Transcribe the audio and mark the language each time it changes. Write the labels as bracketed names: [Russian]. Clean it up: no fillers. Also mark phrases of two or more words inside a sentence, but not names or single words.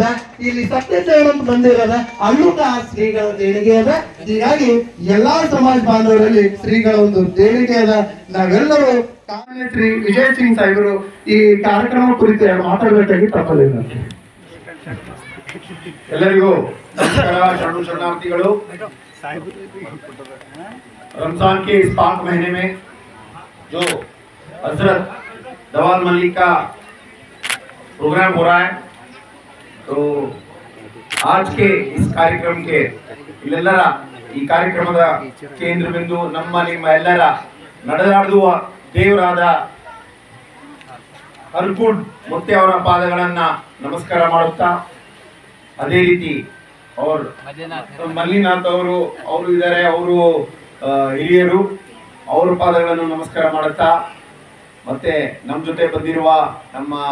[Kannada] ಇಲ್ಲಿ ಸತ್ಯಚರಣ ಅಂತ ಮಂದಿರ ಅದ, ಅಲ್ಲೂ ಶ್ರೀಗಳ ದೇಣಿಗೆ ಅದ. ಹೀಗಾಗಿ ಎಲ್ಲಾ ಸಮಾಜ ಬಾಂಧವರಲ್ಲಿ ಶ್ರೀಗಳ ಒಂದು ದೇಣಿಗೆ ಅದ. ನಾವೆಲ್ಲರೂ ಶ್ರೀ ವಿಜಯ್ ಸಿಂಗ್ ಸಾಹೇಬರು ಈ ಕಾರ್ಯಕ್ರಮ ಕುರಿತು ಮಾತಾಡಬೇಕಾಗಿ ತಪ್ಪಲಿಲ್ಲ. ಎಲ್ಲರಿಗೂ ನಮಸ್ಕಾರ. ಶರಣು ಶರಣಾರ್ಥಿಗಳು. [Hindi] रमजान के इस पाक महीने में जो हजरत दवाल मलिक का प्रोग्राम हो रहा है, तो आज के इस कार्यक्रम के इल्लेಲ್ಲರ [Kannada] ಈ ಕಾರ್ಯಕ್ರಮದ ಕೇಂದ್ರ ಬಿಂದು ನಿಮ್ಮ ಎಲ್ಲರ ನಡೆದಾಡುವ ದೇವರಾದ ಹರ್ಕೂಡ್ ಮುತ್ತೆ ಅವರ ಪಾದಗಳನ್ನ ನಮಸ್ಕಾರ ಮಾಡುತ್ತಾ, ಅದೇ ರೀತಿ ಮಲ್ಲಿನಾಥ್ ಅವರು ಇದ್ದಾರೆ, ಅವರು ಹಿರಿಯರು, ಅವರ ಪಾದಗಳನ್ನು ನಮಸ್ಕಾರ ಮಾಡುತ್ತಾ, ಮತ್ತೆ ನಮ್ಮ ಜೊತೆ ಬಂದಿರುವ ನಮ್ಮ